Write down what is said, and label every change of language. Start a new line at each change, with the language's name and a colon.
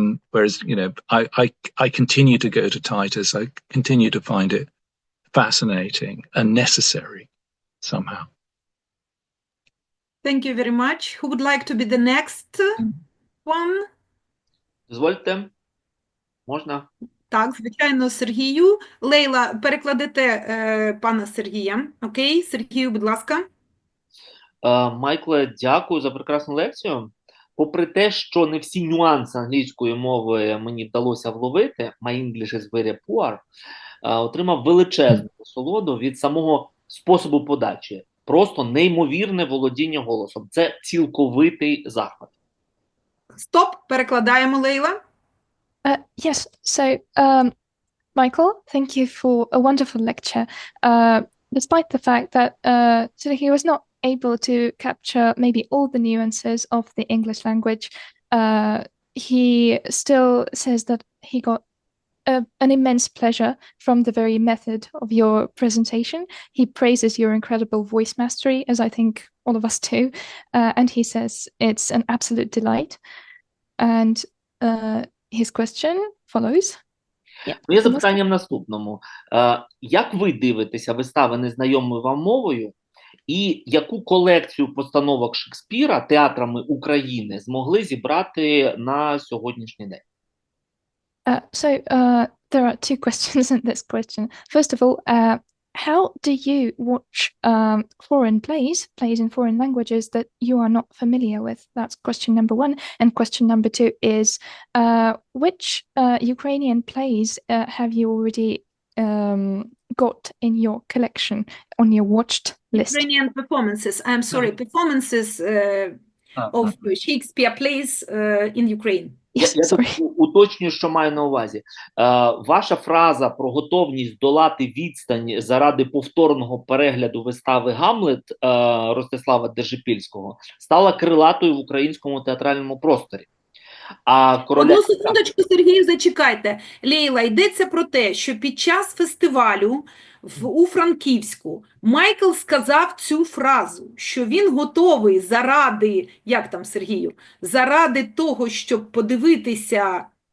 English: Whereas, I continue to go to Titus. I continue to find it fascinating and necessary somehow. Thank you very much. Who would like to be the next one?
Ukrainian: Дозвольте. Можна? Так, звичайно, Сергію. Лейла, перекладете пана Сергія. Окей, Сергію, будь ласка. Майкле, дякую за прекрасну лекцію. Попри те, що не всі нюанси англійської мови мені вдалося вловити,
English: my English is very poor,
Ukrainian: отримав величезну насолоду від самого способу подачі. Просто неймовірне володіння голосом. Це цілковитий захват. Стоп, перекладаємо, Лейла.
English: Yes, so Michael, thank you for a wonderful lecture. Despite the fact that he was not able to capture maybe all the nuances of the English language, he still says that he got an immense pleasure from the very method of your presentation. He praises your incredible voice mastery, as I think all of us do, and he says it's an absolute delight. And his question follows.
Ukrainian: Моє запитання в наступному. Як ви дивитеся вистави незнайомою вам мовою, і яку колекцію постановок Шекспіра театрами України змогли зібрати на сьогоднішній день?
English: There are two questions in this question. First of all, how do you watch foreign plays in foreign languages that you are not familiar with? That's question number one. And question number two is, which Ukrainian plays have you already got in your collection, on your watched list? Ukrainian performances. I'm sorry, performances of Shakespeare plays in Ukraine. Yes,
Ukrainian: Я
English: sorry.
Ukrainian: уточнюю, що маю на увазі. Ваша фраза про готовність долати відстань заради повторного перегляду вистави «Гамлет» Ростислава Держипільського стала крилатою в українському театральному просторі. Одну секундочку, Сергію, зачекайте. Лейла, йдеться про те, що під час фестивалю у Франківську Майкл сказав цю фразу, що він готовий заради, як там, Сергію, заради того, щоб подивитися